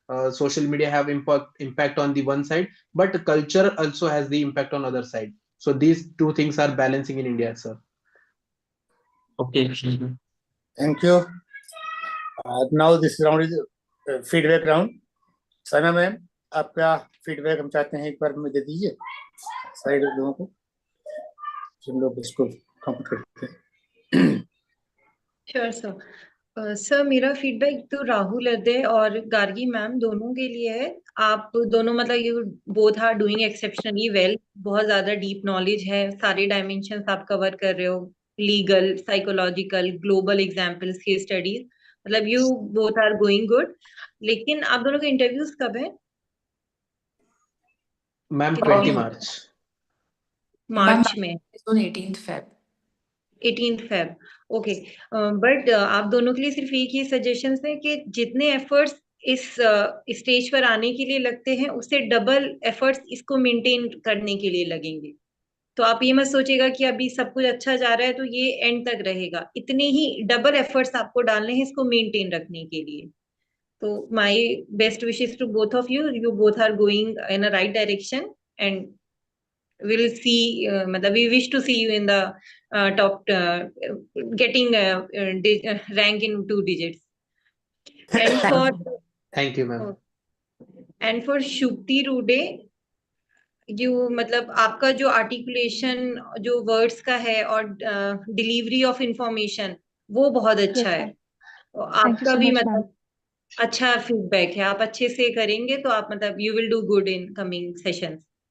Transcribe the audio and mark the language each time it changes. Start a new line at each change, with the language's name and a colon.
English: Social media have impact on the one side, but culture also has the impact on other side. So these two things are balancing in India, sir. Okay. Thank you. Now this round is feedback round.
Hindi: Sana ma'am, आपका feedback हम चाहते हैं एक बार में दे दीजिए सारे लोगों को, हम लोग इसको कंप्लीट करते हैं.
English: Sure sir.
Hindi: सर मेरा फीडबैक तो राहुल अदय और गार्गी मैम दोनों के लिए है. आप दोनों मतलब
English: You both are doing exceptionally well.
Hindi: बहुत ज्यादा डीप नॉलेज है, सारे डायमेंशंस आप कवर कर रहे हो, legal, psychological, global examples, case studies, मतलब
English: You both are going good.
Hindi: लेकिन आप दोनों के इंटरव्यूज कब है
English: Ma'am? 20 March.
Hindi: मार्च में
English: 18th Feb. 18th Feb. Okay.
Hindi: But आप दोनों के लिए सिर्फ एक ही सजेशन है कि जितने एफर्ट्स इस स्टेज पर आने के लिए लगते हैं, उससे डबल एफर्ट्स इसको मेंटेन करने के लिए लगेंगे. तो आप ये मत सोचेगा कि अभी सब कुछ अच्छा जा रहा है तो ये एंड तक रहेगा. इतने ही डबल एफर्ट्स आपको डालने हैं इसको मेंटेन रखने के लिए.
English: तो my best wishes to both of you. You both are going in a right direction, and we'll see, we wish to see you in the top, getting rank in 2 digits. And for thank you ma'am. And for Shukti Rude, you
Hindi: मतलब आपका जो articulation जो words का है और delivery of information वो बहुत अच्छा है. आपका भी मतलब अच्छा फीडबैक है. आप अच्छे से करेंगे तो आप मतलब
English: You will do good in coming sessions.